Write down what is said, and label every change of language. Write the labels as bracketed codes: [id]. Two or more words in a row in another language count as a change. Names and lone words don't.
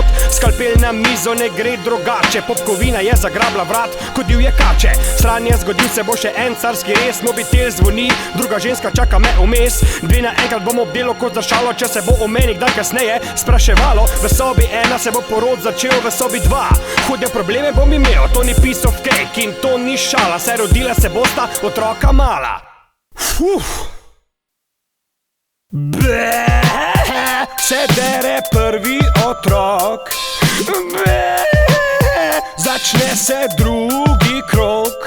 [sl] Skalpel na mizo ne gre drugače, popkovina je zagrabla vrat, kot divje kače. Sranje, zgodil se bo še en carski res, mobitel zvoni, druga ženska čaka me vmes. Dve naenkrat bom obdelo kot za šalo, če se bo o meni kdaj kasneje spraševalo. V sobi ena se bo porod začel, v sobi dva. Hude probleme bom imel, to ni [en] piece of cake [sl] in to ni šala, saj rodila se bosta otroka mala. Se dere prvi otrok, začne se drugi krog.